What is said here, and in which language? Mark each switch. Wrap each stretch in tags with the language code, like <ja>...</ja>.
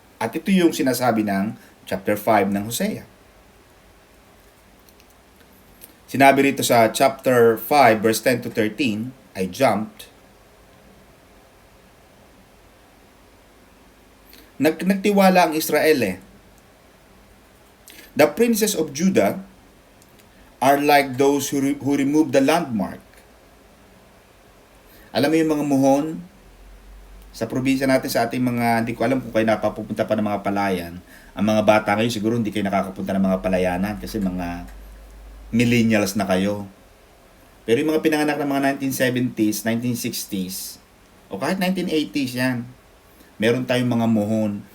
<tl>At ito yung sinasabi ng chapter 5 ng Hosea. Sinabi rito sa chapter 5, verse 10 to 13,</tl> <en>I jumped.</en> <tl>Nagtiwala ang Israel eh.</tl> <en>The princes of Judah are like those who remove the landmark.</en> <tl>Alam mo yung mga muhon sa probinsya natin, sa ating mga, hindi ko alam kung kayo napapupunta pa ng mga palayan. Ang mga bata ngayon siguro hindi kayo nakakapunta ng mga palayanan kasi mga millennials na kayo. Pero yung mga pinanganak ng mga 1970s, 1960s, o kahit 1980s yan, meron tayong mga muhon.</tl>